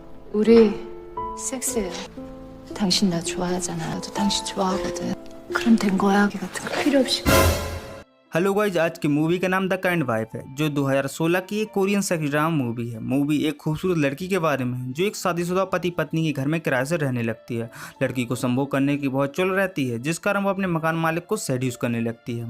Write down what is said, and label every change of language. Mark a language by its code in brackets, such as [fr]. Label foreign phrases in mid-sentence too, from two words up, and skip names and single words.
[ko] 우리 섹스해요. 당신 나 좋아하잖아. 나도 당신 좋아하거든. 그럼 된 거야. 기 같은 거 필요 없이. [hi] हेलो गाइज, आज की मूवी का नाम द काइंड वाइफ है, जो 2016 की एक [en] Korean sex drama movie [hi] है। मूवी एक खूबसूरत लड़की के बारे में है जो एक शादीशुदा पति पत्नी के घर में किराए से रहने लगती है। लड़की को संभोग करने की बहुत चुल रहती है, जिस कारण वो अपने मकान मालिक को सेड्यूस करने लगती है।